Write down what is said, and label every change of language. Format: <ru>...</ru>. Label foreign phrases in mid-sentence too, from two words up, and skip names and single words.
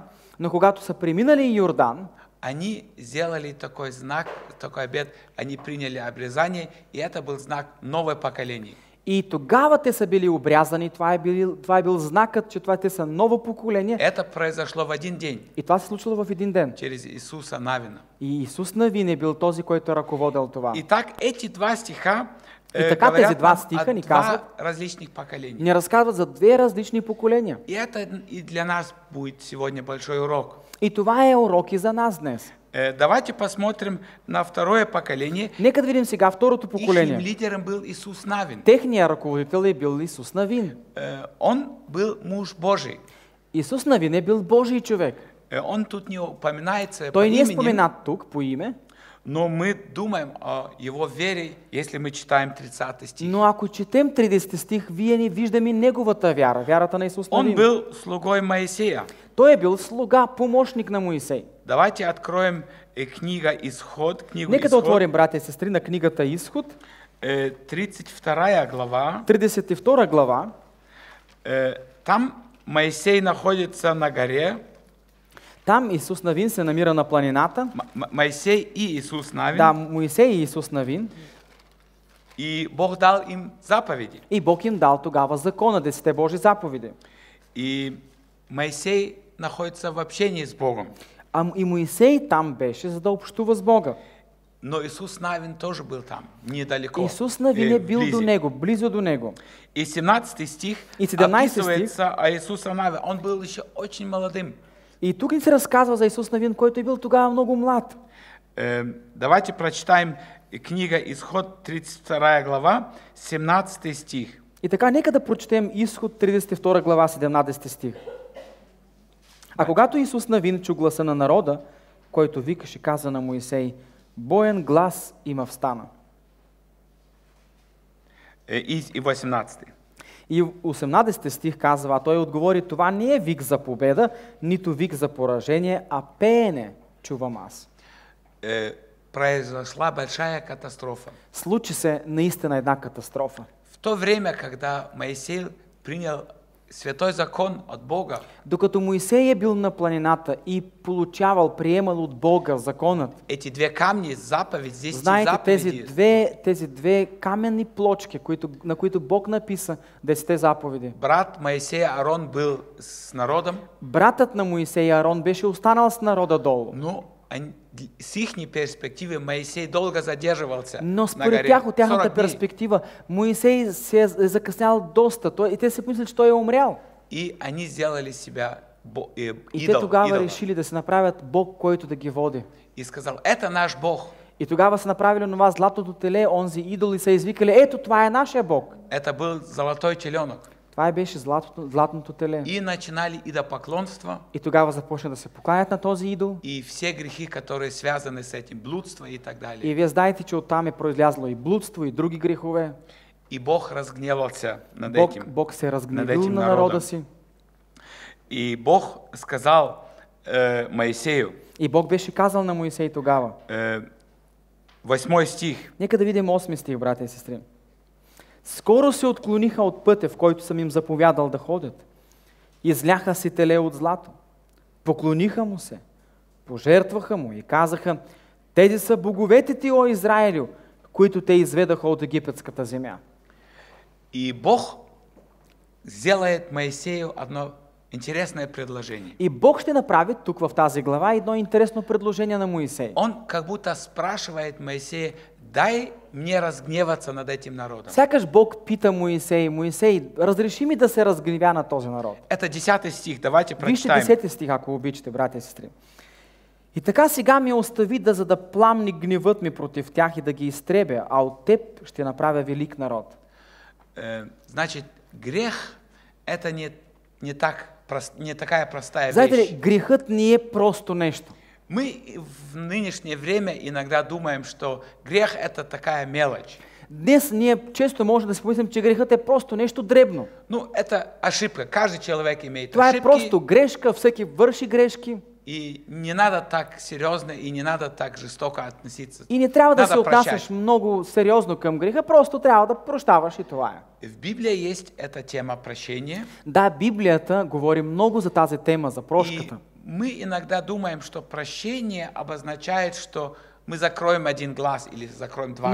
<bg>Но когато са преминали Йордан,</bg> <ru>они сделали такой знак, такой обет, они приняли обрезание, и это был знак новое поколение.</ru> <bg>и тогава те са били обрязани, това е бил знакът, че те са ново поколение.</bg> <ru>Это произошло в один день,</ru> <bg>И това се случило в един ден.</bg> <ru>через Иисуса Навина.</ru> <bg>И Исус Навин е бил този, който е ръководил това.</bg> <ru>Итак, эти два стиха</ru> <bg>И така</bg> <ru>говорят</ru> <bg>тези два</bg> <ru>нам</ru> <bg>стиха</bg> <ru>о</ru> <bg>ни</bg> <ru>два</ru> <bg>казват,</bg> <ru>различных поколений.</ru> <bg>ни разказват за две различни поколения.</bg> <ru>И это и для нас будет сегодня большой урок.</ru> <bg>И това е урок и за нас днес.</bg> <ru>Давайте посмотрим на второе поколение.</ru> <bg>Нека да видим сега второто</bg> <ru>Их</ru> <bg>поколение.</bg> <ru>лидером был Иисус Навин.</ru> <bg>Техният ръководител е бил Исус Навин.</bg> <ru>Он был муж Божий.</ru> <bg>Исус Навин е бил Божий човек.</bg> <ru>Он тут не упоминается по</ru> <bg>Той не е</bg> <ru>имени,</ru> <bg>споменат тук по име,</bg> <ru>но мы думаем о его вере, если мы читаем 30 стих.</ru> <bg>но ако четем 30 стих, вие не виждаме неговата вяра, вярата на Исус</bg> <ru>Он</ru> <bg>Навин.</bg> <ru>был слугой Моисея.</ru> <bg>Той е бил слуга, помощник на Моисей.</bg> <ru>Давайте откроем книга Исход, книгу</ru> <bg>Нека да</bg> <ru>Исход,</ru> <bg>отворим, братя и сестри, на книгата Изход,</bg> <ru>32 глава.</ru> <bg>32 глава.</bg> <ru>Там Моисей находится на горе.</ru> <bg>Там Исус Навин се намира на планината.</bg> <ru>Моисей и Иисус Навин.</ru> <bg>Да, Моисей и Исус Навин.</bg> <ru>И Бог дал им заповеди.</ru> <bg>И Бог им дал тогава закона, 10 Божи заповеди.</bg> <ru>И Моисей находится в общении с Богом.</ru> <bg>И Моисей там беше, за да общува с Бога.</bg> <ru>Но Иисус Навин тоже был там, недалеко.</ru> <bg>Исус Навин е бил до него, близо до него.</bg> <ru>И 17 стих</ru> <bg>И 17</bg> <ru>описывается о Иисусе Навин. Он был еще очень молодым.</ru> <bg>И тук ни се разказва за Исус Навин, който е бил тогава много млад.</bg> <ru>Давайте прочитаем книга Исход 32 глава, 17 стих.</ru> <bg>И така, нека да прочетем Изход 32 глава, 17 стих. А когато Исус Навин чу гласа на народа, който викаше, каза на Моисей, боен глас има встана. И 18. И 18 стих казва, а той отговори, това не е вик за победа, нито вик за поражение, а пеене чувам аз.</bg> <ru>Произошла большая катастрофа.</ru> <bg>Случи се наистина една катастрофа.</bg> <ru>В то время, когда Моисей принял святой закон от Бога,</ru> <bg>Докато Моисей е бил на планината и приемал от Бога законът,</bg> <ru>эти две камни, заповедь, здесь знаете, заповеди,</ru> <bg>тези две каменни плочки, на които Бог написа 10 заповеди.</bg> <ru>брат Моисей Аарон был с народом,</ru> <bg>Братът на Моисей Аарон беше останал с народа долу.</bg> <ru>но с их перспективы Моисей долго задерживался</ru> <bg>Но</bg> <ru>на</ru> <bg>според</bg> <ru>горе.</ru> <bg>тях, от тяхната</bg> <ru>40 дни.</ru> <bg>перспектива, Моисей се е закъснял доста. И те си помислили, че той е умрял.</bg> <ru>И они сделали себя</ru> <bg>И те</bg> <ru>идол,</ru> <bg>тогава</bg> <ru>идола.</ru> <bg>решили да се направят Бог, който да ги води.</bg> <ru>И сказал, это наш Бог,</ru> <bg>И тогава са направили това златото теле, онзи идол и са извикали, ето това е нашия Бог.</bg> <ru>это был золотой теленок.</ru> <bg>Това беше златното теле.</bg> <ru>И начинали идолопоклонство,</ru> <bg>И тогава започна да се покланят на този идол.</bg> <ru>и все грехи, которые связаны с этим, блудство и так далее.</ru> <bg>И вие знаете, че оттам е произлязло и блудство, и други грехове.</bg> <ru>И Бог разгневался над этим.</ru> <bg>Бог се</bg> <ru>над</ru> <bg>разгневил</bg> <ru>этим</ru> <bg>на</bg> <ru>народом.</ru> <bg>народа си.</bg> <ru>И Бог сказал Моисею,</ru> <bg>И Бог беше казал на Моисей тогава.</bg> <ru>8 стих,</ru> <bg>Нека да видим 8 стих, братя и сестри. Скоро се отклониха от пътя, в който съм им заповядал да ходят. Изляха си теле от злато. Поклониха му се. Пожертваха му и казаха: тези са боговете ти, о Израилю, които те изведаха от египетската земя.</bg> <ru>и Бог сделает Моисею одно интересное предложение.</ru> <bg>И Бог ще направи тук в тази глава едно интересно предложение на Моисей.</bg> <ru>Он как будто спрашивает Моисея: дай мне разгневаться над этим народом.</ru> <bg>Сякаш Бог пита Моисей: Моисей, разреши ми да се разгневя на този народ.</bg> <ru>Это 10 стих, давайте</ru> <bg>Вижте</bg> <ru>прочитаем.</ru> <bg>10 стих, ако обичате, братя и сестри. И така сега ми остави за да пламни гневът ми против тях и да ги изтребя, а от теб ще направя велик народ.</bg> <ru>Значит, грех это не такая простая</ru> <bg>Знаете ли,</bg> <ru>вещь.</ru> <bg>грехът не е просто нещо.</bg> <ru>Мы в нынешнее время иногда думаем, что грех это такая мелочь.</ru> <bg>Днес ние често можем да си помислим, че грехът е просто нещо дребно.</bg> <ru>Ну, это ошибка. Каждый человек имеет</ru> <bg>Това е</bg> <ru>ошибки.</ru> <bg>просто грешка, всеки върши грешки.</bg> <ru>И не надо так серьезно и не надо так жестоко относиться.</ru> <bg>И не трябва да</bg> <ru>Надо</ru> <bg>се отнасяш</bg> <ru>прощать.</ru> <bg>много сериозно към греха, просто трябва да прощаваш и това е.</bg> <ru>В Библии есть эта тема прощения.</ru> <bg>Да, Библията говори много за тази тема, за</bg> <ru>И</ru> <bg>прошката.</bg> <ru>мы иногда думаем, что прощение обозначает, что мы закроем один глаз или закроем два</ru>